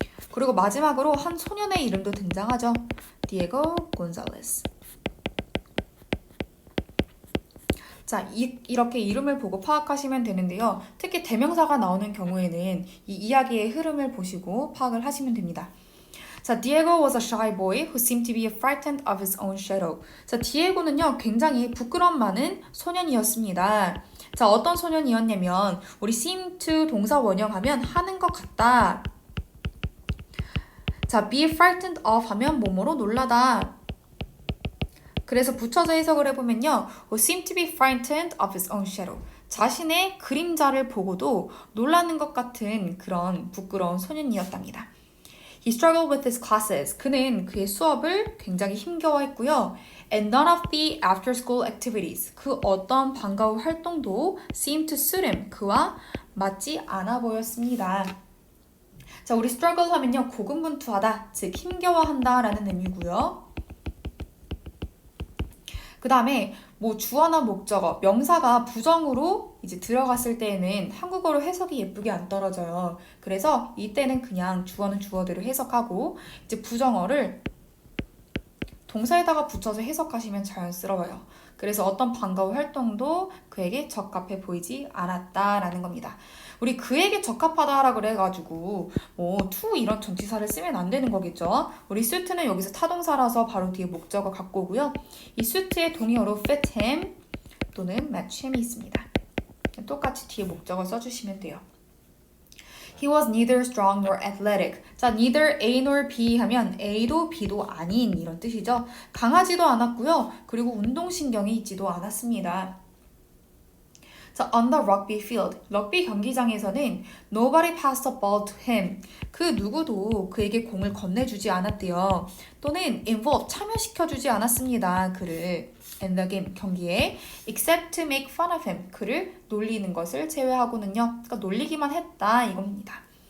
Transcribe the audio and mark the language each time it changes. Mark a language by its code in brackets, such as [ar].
[ko] 그리고 마지막으로 한 소년의 이름도 등장하죠. 디에고 곤잘레스. 자, 이렇게 이름을 보고 파악하시면 되는데요. 특히 대명사가 나오는 경우에는 이 이야기의 흐름을 보시고 파악을 하시면 됩니다. [en] 자, Diego was a shy boy who seemed to be frightened of his own shadow. [ko] 자, 디에고는요, 굉장히 부끄럼 많은 소년이었습니다. 자, 어떤 소년이었냐면 우리 seem to 동사 원형하면 하는 것 같다. 자, be frightened of 하면 뭐뭐로 놀라다. 그래서 붙여서 해석을 해보면요. [en] who seemed to be frightened of his own shadow. [ko] 자신의 그림자를 보고도 놀라는 것 같은 그런 부끄러운 소년이었답니다. [en] He struggled with his classes. [ko] 그는 그의 수업을 굉장히 힘겨워했고요. [en] And none of the after-school activities. [ko] 그 어떤 방과 후 활동도 [en] seemed to suit him. [ko] 그와 맞지 않아 보였습니다. 자, 우리 struggle 하면요. 고군분투하다, 즉 힘겨워한다 라는 의미고요. 그 다음에 뭐 주어나 목적어, 명사가 부정으로 이제 들어갔을 때에는 한국어로 해석이 예쁘게 안 떨어져요. 그래서 이때는 그냥 주어는 주어대로 해석하고 이제 부정어를 동사에다가 붙여서 해석하시면 자연스러워요. 그래서 어떤 방과 후 활동도 그에게 적합해 보이지 않았다라는 겁니다. 우리 그에게 적합하다라 그래가지고 뭐 to 이런 전치사를 쓰면 안 되는 거겠죠. 우리 suit는 여기서 타동사라서 바로 뒤에 목적어 갖고 오고요. 이 suit의 동의어로 fit him 또는 match him이 있습니다. 똑같이 뒤에 목적어 써주시면 돼요. [en] He was neither strong nor athletic. [ko] 자, neither A nor B 하면 A도 B도 아닌 이런 뜻이죠. 강하지도 않았고요. 그리고 운동신경이 있지도 않았습니다. [en] 자, on the rugby field. [ko] 럭비 경기장에서는 [en] nobody passed the ball to him. [ko] 그 누구도 그에게 공을 건네주지 않았대요. 또는 involve, 참여시켜주지 않았습니다. [en] 그를 in the game, 경기에 except to make fun of him. [ko] 그를 놀리는 것을 제외하고는요. 그러니까 놀리기만 했다 이겁니다.